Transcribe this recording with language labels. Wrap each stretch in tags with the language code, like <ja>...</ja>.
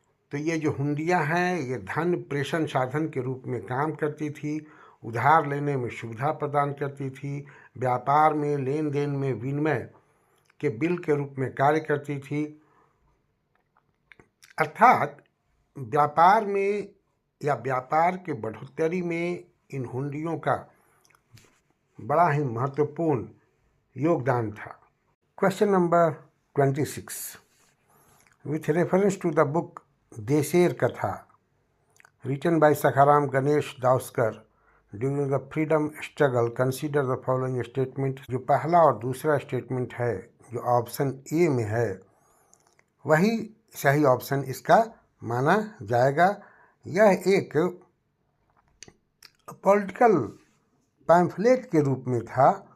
<hi>तो ये जो हुंडियाँ हैं, ये धन प्रेषण साधन के रूप में काम करती थी, उधार लेने में सुविधा प्रदान करती थी, व्यापार में लेन देन में विनिमय के बिल के रूप में कार्य करती थी। अर्थात व्यापार में या व्यापार के बढ़ोतरी में इन हुंडियों का बड़ा ही महत्वपूर्ण योगदान था।</hi> <en>Question number 26। With reference to the book Desher Katha written by Sakharam Ganesh Dauskar during the freedom struggle, consider the following statement।</en> <hi>जो पहला और दूसरा स्टेटमेंट है, जो ऑप्शन ए में है, वही सही ऑप्शन इसका माना जाएगा। यह एक पॉलिटिकल पैम्फलेट के रूप में था।</hi>